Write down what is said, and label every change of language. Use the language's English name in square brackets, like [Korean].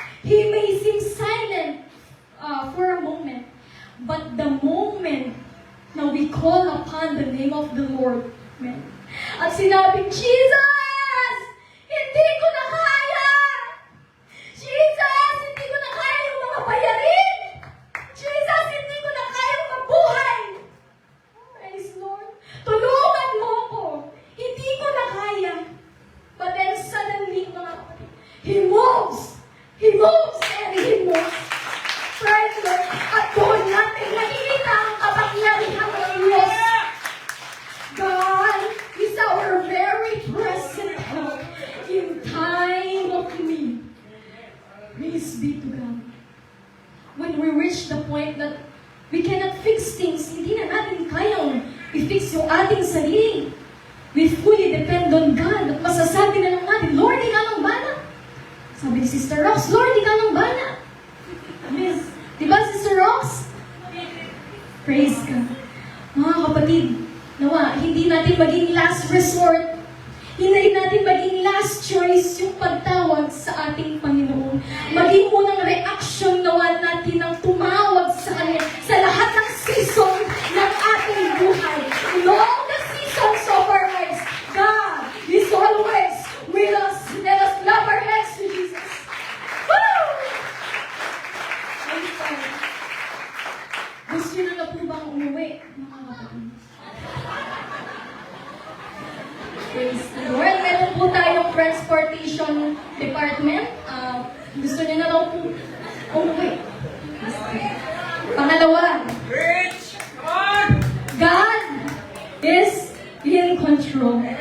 [English] He may seem silent for a moment, but the moment na we call upon the name of the Lord, man, [Filipino] at sinabing, [English] "Jesus, [Filipino] hindi ko na kaya! Jesus, hindi ko na kaya yung mga bayarin! Jesus, hindi ko na kaya mabuhay! [English] Praise Lord. [Filipino] Tulungan mo ako! Hindi ko na kaya!" [English] But then suddenly, [Filipino] mga kapatid, [English] He moves! He moves and He moves. Praise Lord. [Filipino] At doon natin nakikita ang kapangyarihan ng Diyos. [English] God is our very present help in time of need. Praise be to God. When we reach the point that we cannot fix things, [Filipino] hindi na natin kayang i-fix yung ating sarili, [English] we fully depend on God. [Filipino] At masasabi na lang natin, "Lord, ikaw ang bala." Sabi ni Sister Rox, "Lord, ikaw ang bala." Yes. Diba, Sister Rox? Praise God. Mga kapatid, nawa, hindi natin maging last resort. Hindi natin maging last choice yung pagtawag sa ating Panginoon. Maging unang reaction nawa natin ang tumawag sa Kanya sa lahat ng season ng ating buhay. [English] In all the seasons of our lives, God is always with us. Let us love our hands to Jesus. Woo! Praise God. [Filipino] Gusto nyo na po bang umuwi, mga kapatid? [English] Praise the Lord. [Filipino] Meron po tayong transportation department. Gusto niyo na daw po umuwi. [English] Pangalawa, God is in control.